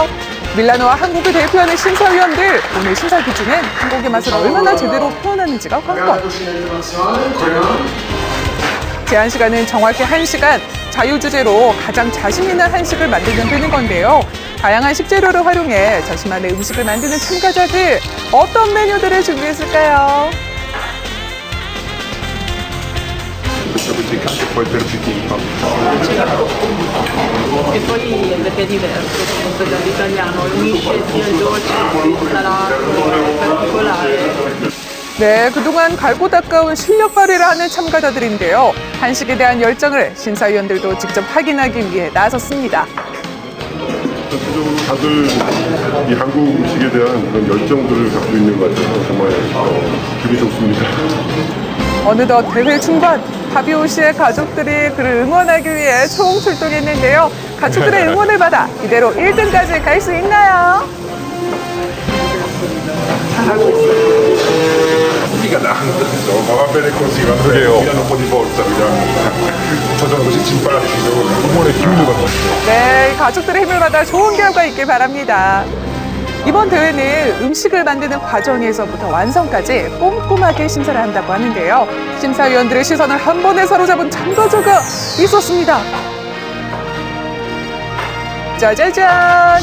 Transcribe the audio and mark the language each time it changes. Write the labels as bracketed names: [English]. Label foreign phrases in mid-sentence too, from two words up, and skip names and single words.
[Korean] 밀라노와 한국을 대표하는 심사위원들, 오늘 심사 기준은 한국의 맛을 얼마나 제대로 표현하는지가 관건. 제한 시간은 정확히 1시간, 자유주제로 가장 자신 있는 한식을 만들면 되는 건데요. 다양한 식재료를 활용해 자신만의 음식을 만드는 참가자들, 어떤 메뉴들을 준비했을까요? [Italian] E poi perché è diverso, perché l'italiano unisce sia il dolce, il salato, il particolare. [Korean] 네, 그동안 갈고 닦아온 실력 발휘를 하는 참가자들인데요. 한식에 대한 열정을 심사위원들도 직접 확인하기 위해 나섰습니다. 전체적으로 다들 이 한국 음식에 대한 그런 열정들을 갖고 있는 것 같아서 정말 기분이 좋습니다. 어느덧 대회 중반, 파비오 씨의 가족들이 그를 응원하기 위해 총출동했는데요. 가족들의 응원을 받아 이대로 1등까지 갈 수 있나요? 잘하고 있어요. [Italian] Mica tanto, insomma, va bene così, va bene, mi danno un po' di forza, 저 sono così simpatico. [Korean] 응원의 힘을 받았어요. 네, 가족들의 힘을 받아 좋은 결과 있길 바랍니다. 이번 대회는 음식을 만드는 과정에서부터 완성까지 꼼꼼하게 심사를 한다고 하는데요. 심사위원들의 시선을 한 번에 사로잡은 참가자가 있었습니다. 짜자잔!